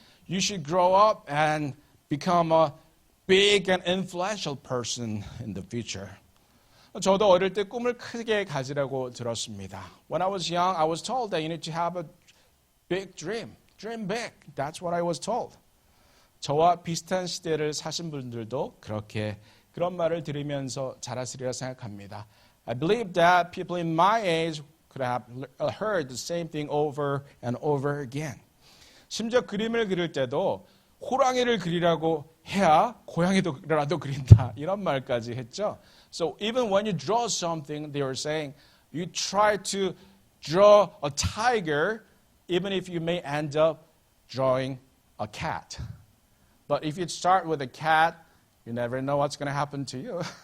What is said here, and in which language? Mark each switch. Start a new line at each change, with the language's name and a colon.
English: You should grow up and become a big and influential person in the future.
Korean: 저도 어릴 때 꿈을 크게 가지라고 들었습니다.
English: When I was young, I was told that you need to have a big dream. Dream big. That's what I was told.
Korean: 저와 비슷한 시대를 사신 분들도 그런 말을 들으면서 자랐으리라 생각합니다.
English: I believe that people in my age could have heard the same thing over and over again.
Korean: 심지어 그림을 그릴 때도 호랑이를 그리라고 해야 고양이라도 그린다. 이런 말까지 했죠.
English: So even when you draw something, they were saying, you try to draw a tiger, even if you may end up drawing a cat. But if you start with a cat, you never know what's going to happen to you.